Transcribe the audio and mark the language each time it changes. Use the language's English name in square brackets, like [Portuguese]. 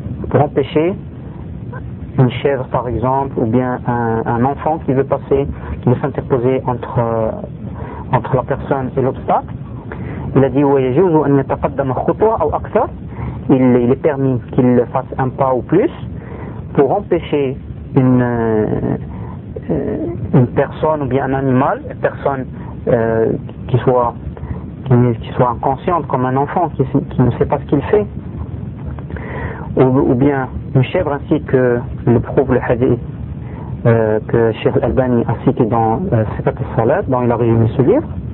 [French] pour empêcher une chèvre par exemple, ou bien un enfant qui veut passer, qui veut s'interposer entre la personne et l'obstacle. Il a dit [Arabic] وَيَجُوزُ أَنْ يَتَقَدَّمَ خُطْوَةً أَوْ أَكْثَرَ. [French] Il est permis qu'il fasse un pas ou plus pour empêcher une personne ou bien un animal, une personne qui soit inconsciente comme un enfant qui ne sait pas ce qu'il fait, ou bien une chèvre, ainsi que le prouve le hadith que Cheikh Al-Albani a cité dans Sifat al-Salat, dont il a résumé ce livre.